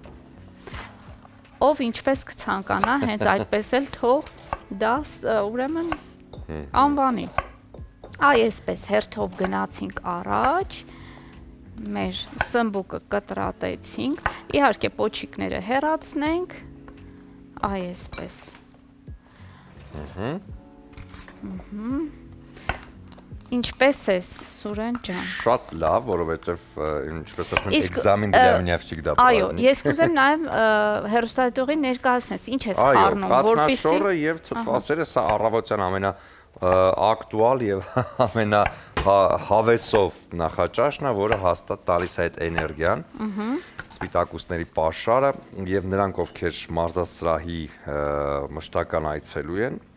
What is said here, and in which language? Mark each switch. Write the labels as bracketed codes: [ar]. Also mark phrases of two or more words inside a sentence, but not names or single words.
[hy] ով ինչպես կցանկանա, հենց այդպես էլ թող դա ուրեմն անվանի։ Այսպես հերթով գնացինք առաջ, մեր սմբուկը կտրատեցինք, իհարկե պոչիկները հեռացնենք, այսպես։ Ինչպես ես, Սուրեն ջան։ Շատ լավ, որովհետև ինչպես ասում են, [ru] экзамен для меня всегда праздник։ [hy] Այո, ես կուզեմ նաև հերոստատիտողին ներկայացնես, ինչ ես խառնում, որպեսզի Կաթնաշորը եւ թթվասերը սա առավոտյան ամենա ակտուալ եւ ամենահավեսով նախաճաշն է, որը հաստատ տալիս է այդ էներգիան։ Սպիտակուցների պաշարը եւ նրանք, ովքեր մարզասրահի մշտական այցելու են,